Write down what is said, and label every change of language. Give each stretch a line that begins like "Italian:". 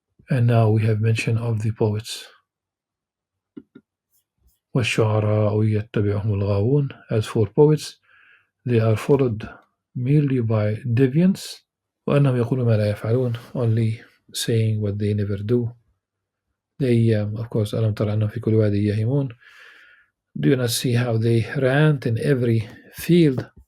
English: And now we have mention of the poets.
Arabic: وَالشُّعَرَاءُ يَتَّبِعُهُمُ الْغَاوُونَ.
English: As for poets, they are followed merely by deviants.
Arabic: وَأَنَّهُمْ يَقُولُونَ مَا لَا يَفْعَلُونَ,
English: only saying what they never do. They, of course,
Arabic: أَلَمْ تَرَ أَنَّهُمْ فِي كُلِّ وَادٍ يَهِيمُونَ.
English: Do you not see how they rant in every field?